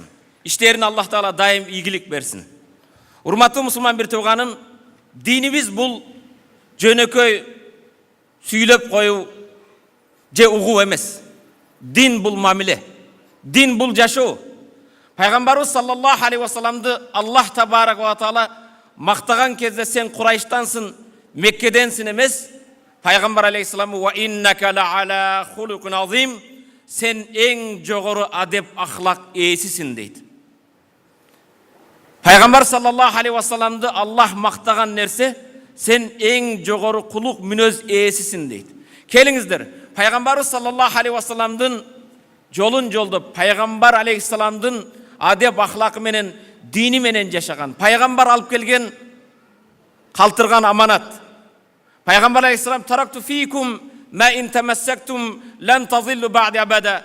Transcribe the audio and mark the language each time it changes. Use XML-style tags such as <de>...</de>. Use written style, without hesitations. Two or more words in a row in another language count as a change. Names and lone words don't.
<ky>Иштерин Аллах Таала дайым ийгилик берсин. Урматтуу мусулман бир тууганым, динибиз бул жөнөкөй сүйлөп коюу же угуу эмес. Дин бул мамиле. Дин бул жашоо. Пайгамбарыбыз</ky> <ar>صلى الله عليه وسلم-ды</ar> <ky>Аллах</ky> <ar>تبارك وتعالى</ar> <ky>мактаган кезде сен Курайштансың, Меккеденсин эмес. Пайгамбар алейхиссалам</ky> <ar>وإنك لعلى خلق عظيم,</ar> <ky>сен эң жогору адеп ахлак ээсисиң дейт. Пайгамбар</ky> <ar>صلى الله عليه وسلم-ды</ar> <ky>Аллах мактаган нерсе, сен эң жогору кулук мүнөз ээсисиң дейт. Келиңиздер, Пайгамбарыбыз</ky> <ar>صلى الله عليه وسلم-дын</ar> <ky>жолун жолдоп, Пайгамбар алейхиссаламдын адеп ахлакы менен, дини менен жашаган, пайгамбар алып келген калтырган аманат, Пайғамбар алейхиссалам</ky> <ar>تركت فيكم ما إن تمسكتم لن تضلوا بعدي أبدا.</ar>